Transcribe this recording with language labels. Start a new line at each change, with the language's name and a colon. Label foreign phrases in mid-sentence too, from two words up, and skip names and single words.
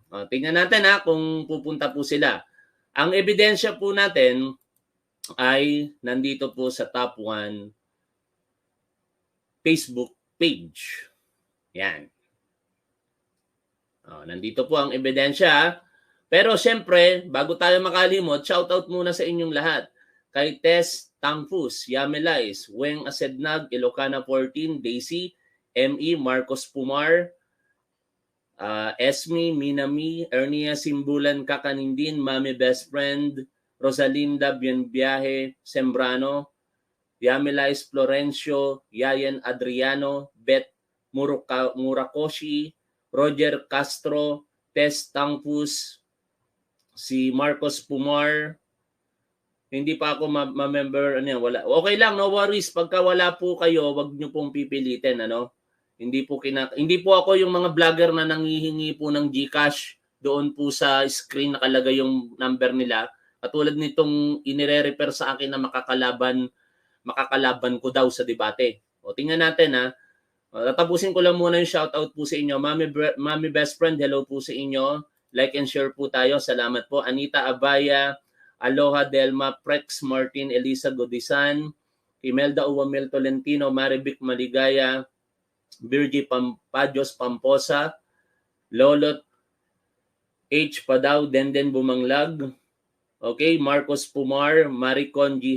Filipino: Tingnan natin kung pupunta po sila. Ang ebidensya po natin ay nandito po sa Top 1 Facebook page. Yan. Nandito po ang ebidensya. Pero siyempre, bago tayo makalimot, shoutout muna sa inyong lahat. Kay Tess Tangfus, Yamelais, Weng Asednag, Ilocana 14, Daisy, M.E. Marcos Pumar, Esme, Minami, Ernia Simbulan Kakanindin, Mami Best Friend, Rosalinda Bienviaje Sembrano, Yamelais Florencio, Yayan Adriano, Beth Murakoshi, Roger Castro, Tess Tangfus, si Marcos Pumar. Hindi pa ako ma-member. Wala. Okay lang,
English: no worries.
Filipino: Pagka wala po kayo, wag niyo pong pipilitin. Hindi po ako yung mga vlogger na nanghihingi po ng GCash. Doon po sa screen nakalagay yung number nila. Katulad nitong inire-refer sa akin na makakalaban ko daw sa debate. Tingnan natin tatapusin ko lang muna yung shoutout po sa inyo. Mami Best Friend, hello po sa inyo.
English: Like and share
Filipino: po tayo. Salamat po. Anita Abaya, Aloha Delma, Prex Martin, Elisa Godisan, Imelda Uwamel Tolentino, Marivic Maligaya, Virgie Padios Pamposa, Lolot H. Padaw, Denden Bumanglag, okay, Marcos Pumar, Maricon G.